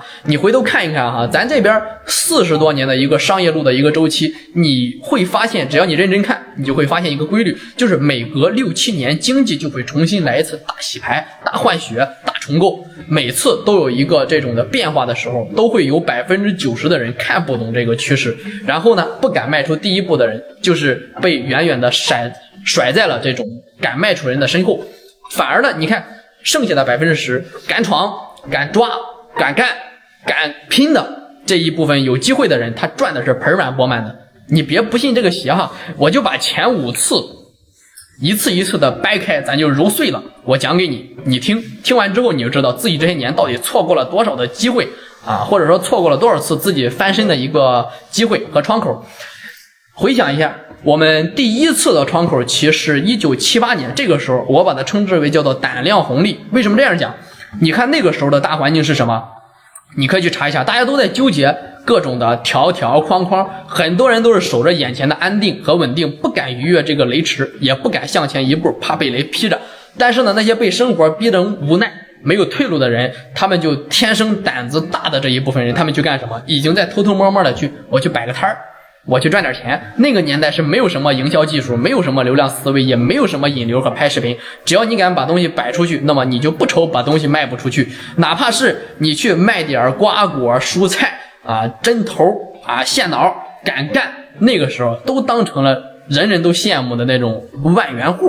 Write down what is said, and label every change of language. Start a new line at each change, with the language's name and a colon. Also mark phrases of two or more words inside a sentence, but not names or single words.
Chinese: 你回頭看一看哈，咱這邊40多年的一個商業路的一個周期，你會發現，只要你認真看，你就會發現一個規律，就是每隔6、7年經濟就會重新來一次大洗牌、大換血、大重構，每次都有一個這種的變化的時候，都會有90%的人看不懂這個趨勢，然後呢，不敢邁出第一步的人，就是被遠遠的甩在了這種敢邁出人的身後。反而呢，你看剩下的10%敢闖、敢抓、敢幹、敢拼的這一部分有機會的人，他賺的是盆滿缽滿的。你別不信這個邪哈，我就把前5次一次一次的掰開，咱就揉碎了，我講給你，你聽完之後你就知道自己這些年到底錯過了多少的機會啊，或者說錯過了多少次自己翻身的一個機會和窗口。回想一下，我們第1次的窗口期是1978年，這個時候我把它稱之為叫做膽量紅利。為什麼這樣講？你看那個時候的大環境是什麼？你可以去查一下，大家都在糾結各種的條條框框，很多人都是守着眼前的安定和穩定，不敢逾越這個雷池，也不敢向前一步，怕被雷劈着。但是呢，那些被生活逼得無奈沒有退路的人，他們就天生膽子大的這一部分人，他們去幹什麼？已經在偷偷摸摸的我去擺個攤兒，我去賺點錢。那個年代是沒有什麼營銷技術，沒有什麼流量思維，也沒有什麼引流和拍視頻。只要你敢把東西擺出去，那麼你就不愁把東西賣不出去。哪怕是你去賣點瓜果蔬菜啊、針頭啊、線腦，敢幹，那個時候都當成了人人都羨慕的那種萬元戶。